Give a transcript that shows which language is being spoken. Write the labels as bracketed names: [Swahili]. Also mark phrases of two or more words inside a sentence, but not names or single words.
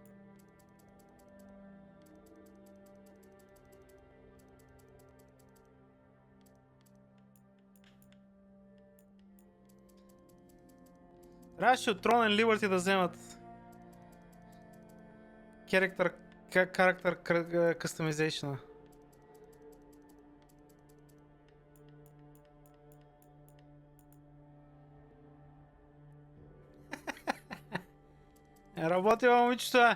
[Bulgarian] Трябваше от Tron and Liberty да вземат [English] character customization. [Bulgarian] Работила, момичето.